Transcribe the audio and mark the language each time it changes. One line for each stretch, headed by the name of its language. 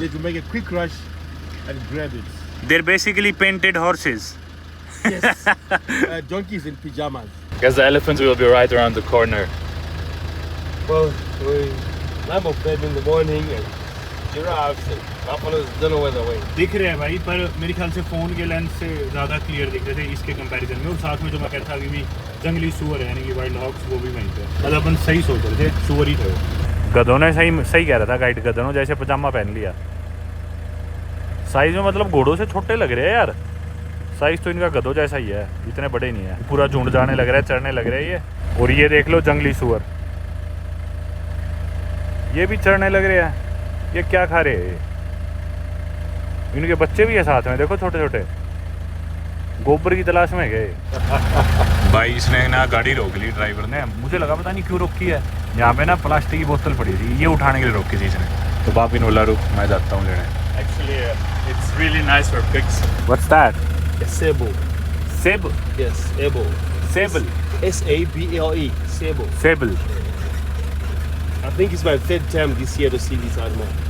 English: need to make a quick rush and grab it. They're basically painted horses. Yes. Donkeys in pajamas. Because the elephants will be right around the corner. Well, lamb of them in the morning and giraffes and buffaloes don't know where they're going.
Hindi: दिख रहे हैं भाई, पर मेरे ख्याल से phone के lens से ज़्यादा क्लियर दिख रहे थे इसके कंपैरिजन में। और साथ में जो मैं कहता था कि भी जंगली सूअर है यानी कि वाइल्ड हॉक्स, वो भी वहीं पे। मतलब अपन सही सोच रहे थे, सूअर ही थे वो। गधों ने सही कह रहा था गाइड, गधों ने जैसे पजामा पहन लिया। साइज़ में मतलब घोड़ों से छोटे लग रहे हैं यार, साइज़ तो इनका गधों जैसा ही है, इतने बड़े नहीं है। पूरा झुंड जाने लग रहा है, चढ़ने लग रहे हैं ये। और ये देख लो जंगली सूअर, ये भी चढ़ने लग रहे हैं। ये क्या खा रहे हैं? इनके बच्चे भी है साथ में, देखो छोटे छोटे, गोबर की तलाश में गए। भाई इसने ना गाड़ी रोक ली ड्राइवर ने, मुझे लगा पता नहीं क्यों रोकी है। यहाँ पे ना प्लास्टिक की बोतल पड़ी थी, ये उठाने के लिए रोकी थी इसने। तो बापी ने बोला रुक मैं जाता हूँ लेने।
English: Actually, it's really nice for pigs. What's that? A sable. Sable. Yes, sable. Sable. S-A-B-L-E. Sable. Sable. I think it's my third time this year to see this animal.